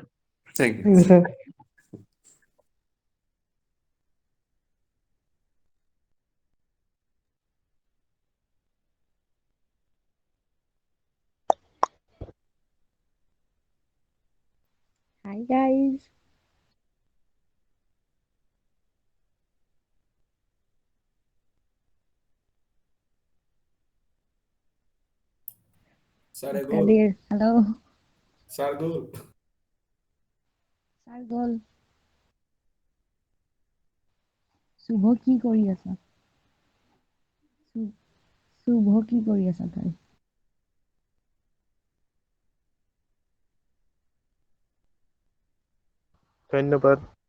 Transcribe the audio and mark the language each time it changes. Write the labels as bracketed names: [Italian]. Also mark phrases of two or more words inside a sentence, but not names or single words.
[English] Thank you. Thank you, sir. Hi, guys. Saragol. Kadir. Hello. Sargol. Sargol. [Assamese] শুভ কি কৰি আছা? শুভ কি কৰি আছা তই? ধন্যবাদ।